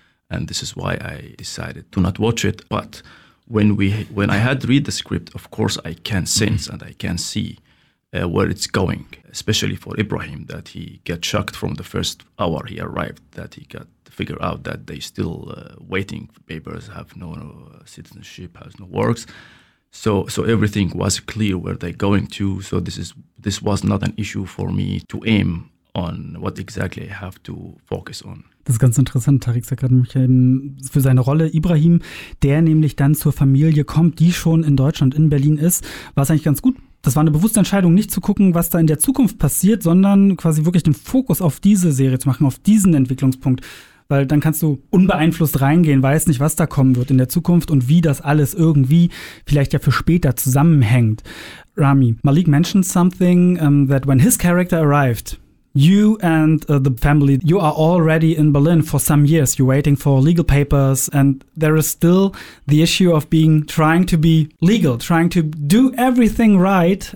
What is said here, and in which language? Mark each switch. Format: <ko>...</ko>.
<en>And this is why I decided to not watch it. But when I had read the script, of course, I can sense and I can see where it's going, especially for Ibrahim, that he got shocked from the first hour he arrived, that he got figured out that they still waiting for papers, have no citizenship, has no works. So everything was clear where they're going to. So this was not an issue for me to aim on what exactly I have to focus on.</en> <de>Das ist ganz interessant. Tariq sagt gerade mich eben für seine Rolle Ibrahim, der nämlich dann zur Familie kommt, die schon in Deutschland, in Berlin ist, war es eigentlich ganz gut. Das war eine bewusste Entscheidung, nicht zu gucken, was da in der Zukunft passiert, sondern quasi wirklich den Fokus auf diese Serie zu machen, auf diesen Entwicklungspunkt. Weil dann kannst du unbeeinflusst reingehen, weißt nicht, was da kommen wird in der Zukunft und wie das alles irgendwie vielleicht ja für später zusammenhängt.</de> <en>Rami, Malik mentioned something that when his character arrived, you and the family, you are already in Berlin for some years. You're waiting for legal papers and there is still the issue of being trying to be legal, trying to do everything right.</en>